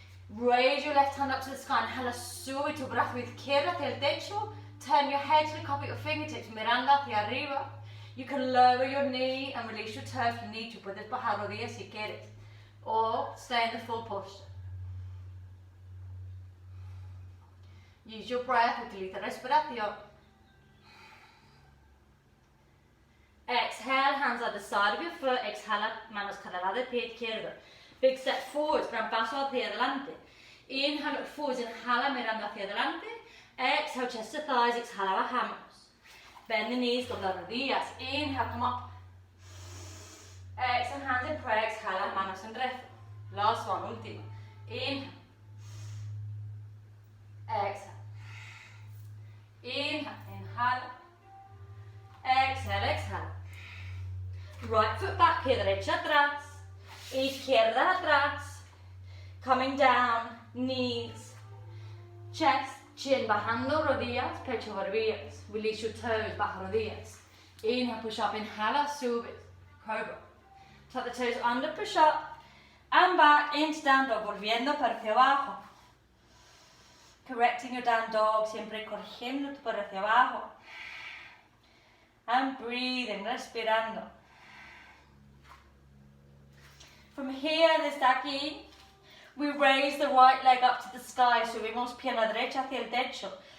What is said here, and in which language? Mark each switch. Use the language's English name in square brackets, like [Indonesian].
[English] Raise your left hand up to the sky, [Spanish] inhala, sube tu brazo izquierdo hacia el techo. [English] Turn your head to the cup of your fingertips, [Spanish] mirando hacia arriba. [English] You can lower your knee and release your toe if you need to. [Spanish] Puedes bajar rodillas si quieres. [English] Or stay in the full posture. Use your breath, [Spanish] utiliza respiración. [English] Exhale, hands at the side of your foot. [Spanish] Exhala, manos cada lado del pie izquierdo. [English] Big step forwards, [Spanish] gran paso hacia adelante. [English] Inhale, look forwards, [Spanish] inhala, mirando hacia adelante. [English] Exhale, chest to thighs, [Spanish] exhala, bajamos. [English] Bend the knees, [Spanish] dobla rodillas. [English] Inhale, come up. Exhale, hands in prayer, [Spanish] exhala, manos en rezo. [English] Last one, [Spanish] último. [English] Inhale. Exhale. Inhale, [Spanish] inhala. [English] Exhale, exhale. Right foot back, [Spanish] pie derecha atrás. Izquierda atrás. [English] Coming down, knees, chest, chin, [Spanish] bajando rodillas, pecho, barbillas. [English] Release your toes, [Spanish] baja rodillas. [English] Inhale, push up, [Spanish] inhala, sube, cobra. [English] Tuck the toes under, push up. And back into down dog, [Spanish] volviendo para hacia abajo. [English] Correcting your down dog, [Spanish] siempre corrigiendo para hacia abajo. [English] And breathing, [Spanish] respirando. [English] From here, [Spanish] desde aquí, [English] we raise the right leg up to the sky, [Spanish] subimos pierna derecha hacia el techo.